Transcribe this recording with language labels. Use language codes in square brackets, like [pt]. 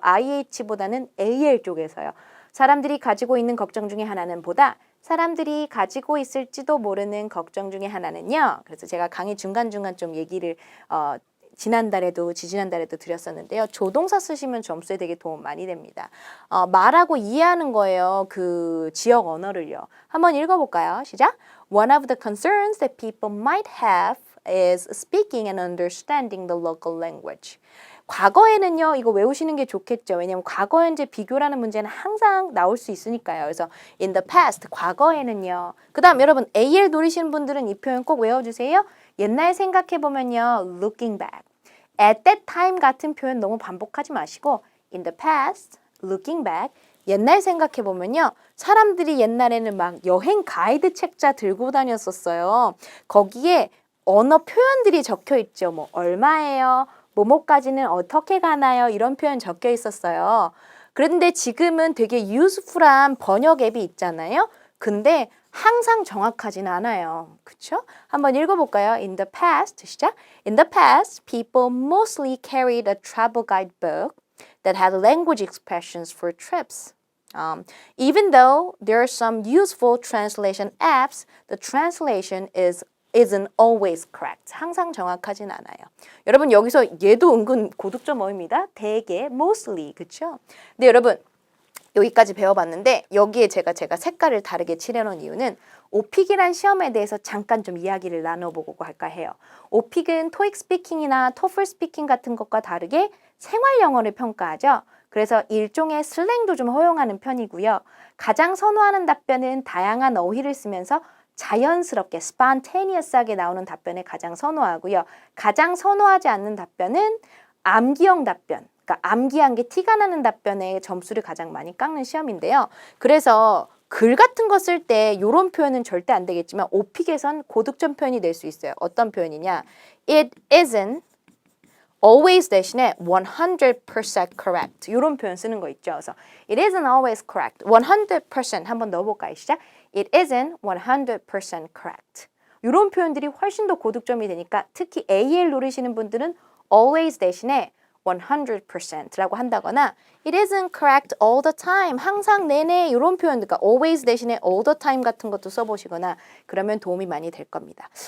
[ko] IH보다는 AL 쪽에서요. 사람들이 가지고 있는 걱정 중에 하나는 보다 사람들이 가지고 있을지도 모르는 걱정 중에 하나는요. 그래서 제가 강의 중간중간 좀 얘기를 지난달에도 지지난달에도 드렸었는데요. 조동사 쓰시면 점수에 되게 도움 많이 됩니다. 말하고 이해하는 거예요. 그 지역 언어를요. 한번 읽어볼까요? 시작. [en] One of the concerns that people might have is speaking and understanding the local language. [ko] 과거에는요, 이거 외우시는 게 좋겠죠. 왜냐면 과거, 현재 비교라는 문제는 항상 나올 수 있으니까요. 그래서 [en] in the past, [ko] 과거에는요. 그 다음 여러분 AL 노리시는 분들은 이 표현 꼭 외워주세요. 옛날 생각해보면요, [en] looking back. at that time [ko] 같은 표현 너무 반복하지 마시고 [en] in the past, looking back. [ko] 옛날 생각해보면요. 사람들이 옛날에는 막 여행 가이드 책자 들고 다녔었어요. 거기에 언어 표현들이 적혀 있죠. 뭐 얼마예요? 뭐뭐까지는 어떻게 가나요? 이런 표현 적혀 있었어요. 그런데 지금은 되게 유스풀한 번역 앱이 있잖아요. 근데 항상 정확하진 않아요. 그쵸? 한번 읽어볼까요? [en] In the past, [ko] 시작. [en] In the past, people mostly carried a travel guidebook that had language expressions for trips. Even though there are some useful translation apps, the translation isn't always correct. [ko] 항상 정확하진 않아요. 여러분 여기서 얘도 은근 고득점 어입니다. 대개, mostly, 그쵸? 근데 여러분 여기까지 배워봤는데 여기에 제가 색깔을 다르게 칠해놓은 이유는 오픽이란 시험에 대해서 잠깐 좀 이야기를 나눠보고 할까 해요. 오픽은 토익 스피킹이나 토플 스피킹 같은 것과 다르게 생활 영어를 평가하죠. 그래서 일종의 슬랭도 좀 허용하는 편이고요. 가장 선호하는 답변은 다양한 어휘를 쓰면서 자연스럽게 spontaneous하게 나오는 답변을 가장 선호하고요. 가장 선호하지 않는 답변은 암기형 답변. 그러니까 암기한 게 티가 나는 답변에 점수를 가장 많이 깎는 시험인데요. 그래서 글 같은 거 쓸 때 이런 표현은 절대 안 되겠지만 오픽에선 고득점 표현이 될 수 있어요. 어떤 표현이냐? [en] It isn't always [ko] 대신에 [en] 100% correct. [ko] 이런 표현 쓰는 거 있죠. 그래서 [en] it isn't always correct. 100% [ko] 한번 넣어볼까요? 시작. [en] It isn't 100% correct. [ko] 이런 표현들이 훨씬 더 고득점이 되니까 특히 AL 노리시는 분들은 always 대신에 100%라고 한다거나 [en] it isn't correct all the time. [ko] 항상 내내 이런 표현, 그러니까 always 대신에 [en] all the time [ko] 같은 것도 써보시거나 그러면 도움이 많이 될 겁니다.